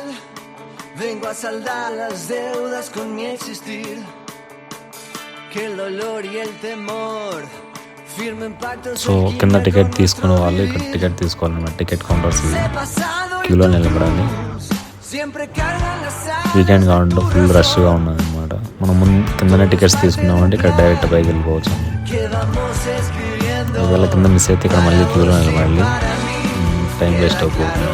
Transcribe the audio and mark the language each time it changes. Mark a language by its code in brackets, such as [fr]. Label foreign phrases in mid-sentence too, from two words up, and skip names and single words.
[es] Vengo a saldar las deudas con mi existir. Que el dolor y el temor. [te] సో కింద టికెట్ తీసుకునే వాళ్ళు ఇక్కడ టికెట్ తీసుకోవాలన్నమాట. [en] ticket counters [te] క్యూలో నిలబడాలి. వీకెండ్ కావడంలో ఫుల్ రష్గా ఉన్నది అనమాట. మనం కిందనే టికెట్స్ తీసుకున్నామంటే ఇక్కడ డైరెక్ట్ పైకి వెళ్ళిపోవచ్చు. ఒకవేళ కింద మిస్ అయితే ఇక్కడ మళ్ళీ క్యూలో నిలబడాలి, [en] time waste [te] అయిపోతుంది.